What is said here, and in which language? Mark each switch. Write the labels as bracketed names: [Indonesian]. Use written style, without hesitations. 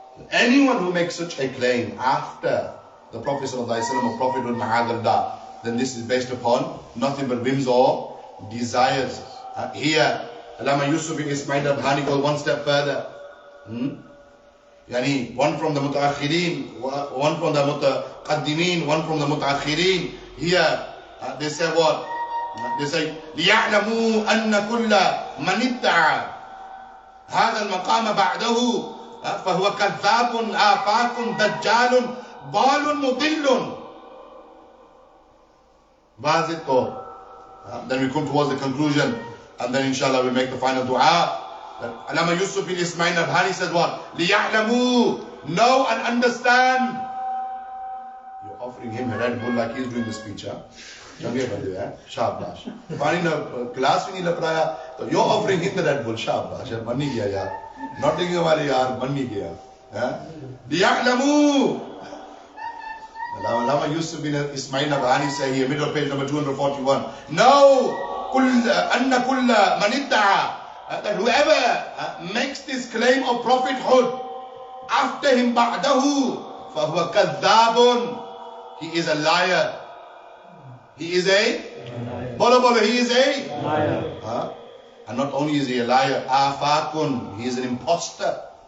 [English] Anyone who makes such a claim after the Prophet ﷺ or prophethood ma'adallah, then this is based upon nothing but whims or desires. Here, Allama Yusuf ibn Ismail al-Bhani goes one step further. Yani one from the mutaakhirin, one from the mutaqaddimin, one from the mutaakhirin. Here, they say what? They say, [Arabic] لِيَعْلَمُوا أَنَّ كُلَّ مَنِ ادَّعَى هَذَا الْمَقَامَ بَعْدَهُ فَهُوَ كَذَّابٌ آفَاكٌ دَجَّالٌ ضَالٌ مُضِلٌّ. Wazit Tor. [English] Then we come towards the conclusion, and then inshallah we make the final dua. Allama Yusuf bin Ismail al-Bhani says what? [Arabic] لِيَعْلَمُوا. [English] Know and understand. You're offering him a Red Bull like he's doing the speech, huh? Shabash. Class we need you're offering him the Red Bull. Shabash. Not taking away yaar, [Punjabi] banni gaya. [Arabic] لِيَعْلَمُوا. [English] Allama Yusuf bin Ismail al-Bhani say here, middle of page number 241. No, [Arabic] أَنَّ كُلَّ مَنِ ادَّعَى. [English] That whoever makes this claim of prophethood after him ba'dahu [Arabic] فَهُوَ كَذَّابٌ. [English] He is a liar. He is a bolo, he is a liar. And not only is he a liar, afakun, he is an imposter.